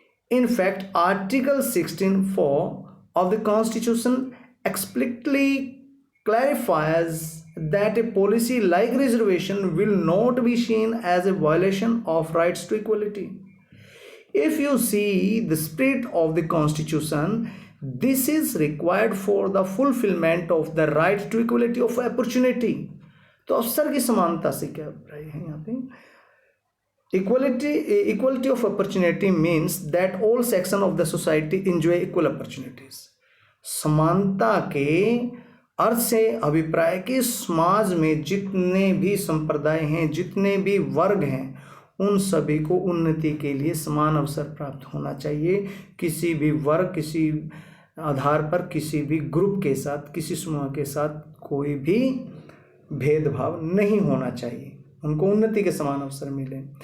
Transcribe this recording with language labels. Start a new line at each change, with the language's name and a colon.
English: In fact, Article 16(4) of the Constitution explicitly clarifies that a policy like reservation will not be seen as a violation of rights to equality. If you see the spirit of the Constitution, this is required for the fulfillment of the right to equality of opportunity.
Hindi: तो अवसर की समानता से क्या अभिप्राय है यहाँ पे?
English: Equality of opportunity means that all sections of the society enjoy equal opportunities.
Hindi: समानता के अर्थ से अभिप्राय कि समाज में जितने भी संप्रदाय हैं, जितने भी वर्ग हैं, उन सभी को उन्नति के लिए समान अवसर प्राप्त होना चाहिए। किसी भी वर्ग, किसी आधार पर, किसी भी ग्रुप के साथ, किसी समूह के साथ कोई भी भेदभाव नहीं होना चाहिए, उनको उन्नति के समान अवसर मिले।